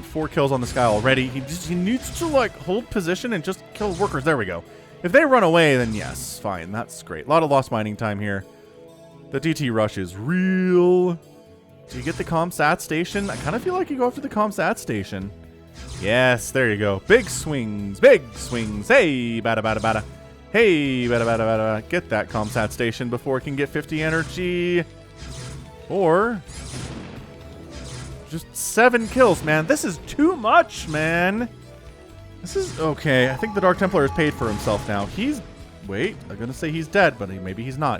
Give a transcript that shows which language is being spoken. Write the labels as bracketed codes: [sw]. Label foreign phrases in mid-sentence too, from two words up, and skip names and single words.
[en] 4 kills on this guy already. He needs to, like, hold position and just kill workers. There we go. If they run away, then yes, fine. That's great. A lot of lost mining time here. The DT rush is real. Do you get the ComSat station? I kind of feel like you go after the ComSat station. Yes, there you go. Big swings. Big swings. Hey, bada, bada, bada. Hey, bada, bada, bada. Get that ComSat station before it can get 50 energy. Or just 7 kills, man. This is too much, man. This is okay. I think the Dark Templar has paid for himself now. He's... Wait, I'm going to say he's dead, but maybe he's not.